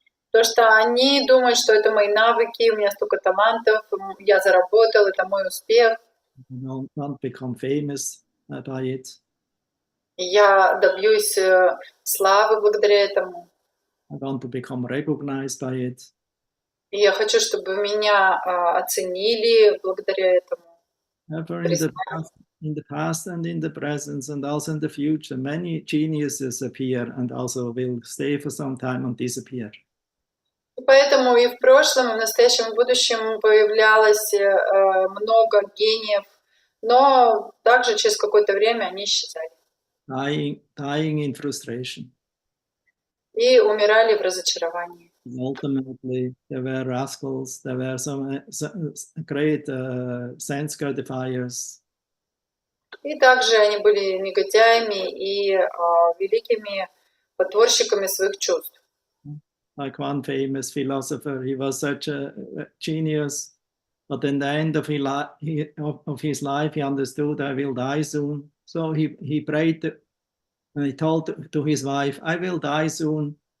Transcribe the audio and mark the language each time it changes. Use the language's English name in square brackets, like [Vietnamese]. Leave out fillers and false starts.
[Russian] Потому что они думают, что это мои навыки, у меня столько талантов, я заработал, это мой успех. [English] I don't become famous by it. [Russian] Я добьюсь славы благодаря этому. [English] I want to become recognized by it. [Russian] И я хочу, чтобы меня оценили благодаря этому. [English] Ever in the past and in the present and also in the future, many geniuses appear and also will stay for some time and disappear. [Russian] И поэтому и в прошлом, и в настоящем, и в будущем появлялось много гениев, но также через какое-то время они исчезали. [English] Dying in frustration. [Russian] И умирали в разочаровании. [English] Ultimately, there were rascals, there were some great sense gratifiers. [Russian] И также они были негодяями и великими потворщиками своих чувств. [English] Like one famous philosopher, he was such a genius, but in the end of his life, he understood, I will die soon. So he prayed, and he told to his wife, I will die soon.